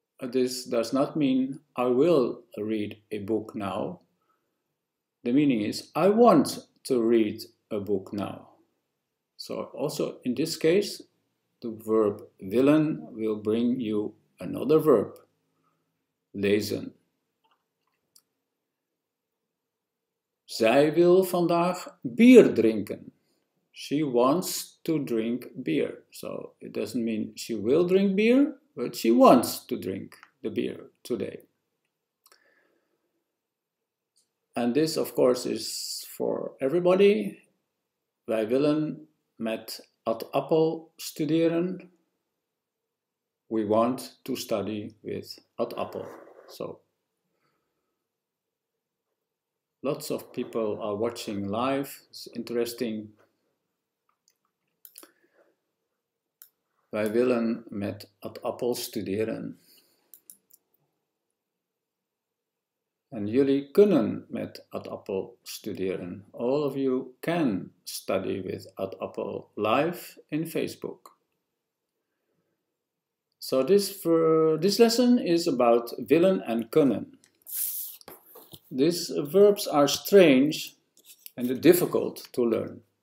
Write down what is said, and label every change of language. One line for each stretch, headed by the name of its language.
English: This does not mean I will read a book now. The meaning is I want to read a book now. So also in this case, the verb willen will bring you another verb, lezen.
Dutch: Zij wil vandaag bier drinken.
English: She wants to drink beer. So it doesn't mean she will drink beer, but she wants to drink the beer today. And this, of course, is for everybody.
Dutch: Wij willen met ad appel studeren.
English: We want to study with ad appel. So lots of people are watching live. It's interesting.
Dutch: Wij willen met ad appel studeren. En jullie kunnen met ad appel studeren.
English: All of you can study with ad appel live in Facebook. So this lesson is about willen and kunnen. These verbs are strange and difficult to learn.